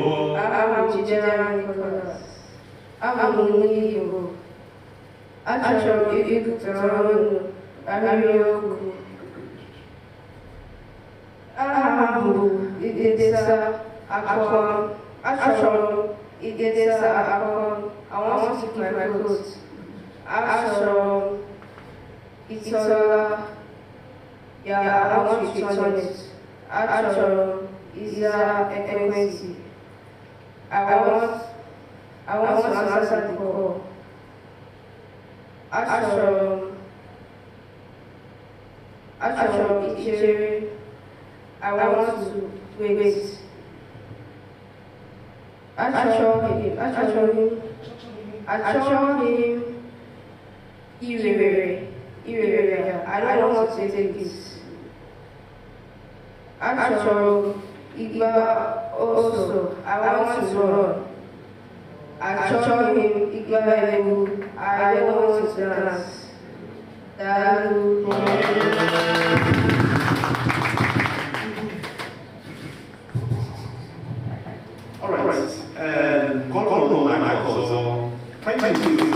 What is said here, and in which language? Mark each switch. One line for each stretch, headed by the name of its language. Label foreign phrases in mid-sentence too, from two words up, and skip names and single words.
Igbo: Aha m Chidera Nicholas. Abụ m onye Igbo. Achọrọ m ịgụpụtara ọnụ ahịrịokwu. Aha m bụ Idesa Akwa. Achọrọ m Idesa Akwa.
English: I want to keep my clothes.
Igbo: Achọrọ m Itola.
English: Yeah, I want to return it.
Igbo: Achọrọ m ịza ekwentị.
English: I want to answer the call.
Igbo: Achọrọ m ichere.
English: I want to wait.
Igbo: Achọghị m iwere ya.
English: I don't want to take this.
Igbo: Achọrọ m ịgba ọsọ.
English: I want to run.
Igbo: Achọghị m ịgba egwu.
English: I don't want to dance. Daalụ. All right. Call on my also. Thank you.